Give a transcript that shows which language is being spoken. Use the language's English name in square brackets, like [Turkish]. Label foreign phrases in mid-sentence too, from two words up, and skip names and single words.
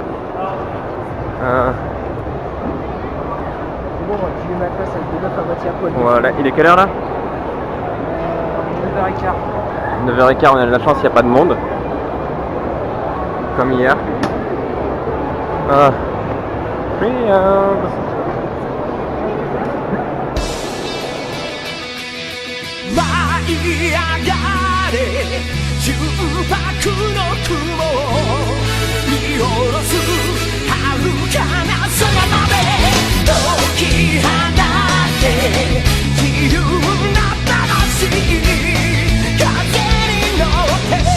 [French] C'est bon, je vais ma place avec le 9 à moitié à poil. Voilà, il est quelle heure là 9h15. 9h15, on a de la chance, il n'y a pas de monde. Comme hier. Friands. [Japanese] 舞い上がれ純白の雲を見下ろす遥かな空まで解き放って自由な正しい風に乗って